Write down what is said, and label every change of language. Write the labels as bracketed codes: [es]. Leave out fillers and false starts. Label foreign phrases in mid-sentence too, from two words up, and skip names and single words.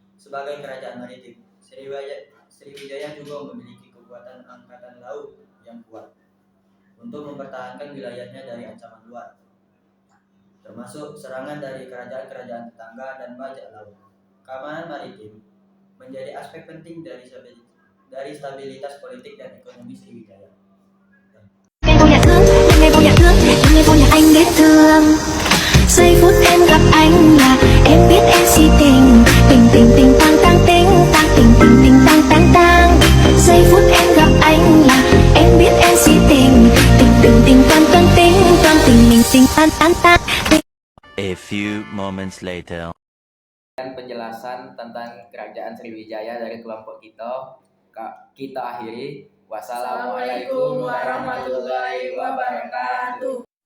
[id] sebagai kerajaan maritim. Sriwijaya juga memiliki kekuatan angkatan laut yang kuat untuk mempertahankan wilayahnya dari ancaman luar, termasuk serangan dari kerajaan-kerajaan tetangga dan bajak laut. Keamanan maritim menjadi aspek penting dari stabilitas politik dan ekonomi Sriwijaya. [vi] Em vô nhà thương, em vô nhà thương, em vô nhà anh để thương. Giây phút em gặp anh là em biết em si tình, tình tình tình tang tang tình, tang tình tình tình tang tang tang. Giây phút em gặp anh là em biết em si tình, tình tình tình toan toan tình, toan tình mình tình tan tan tan. [en] A few moments later. [id] Penjelasan tentang kerajaan Sriwijaya dari kelompok kita akhiri. [ar] والسلام عليكم ورحمة الله وبركاته.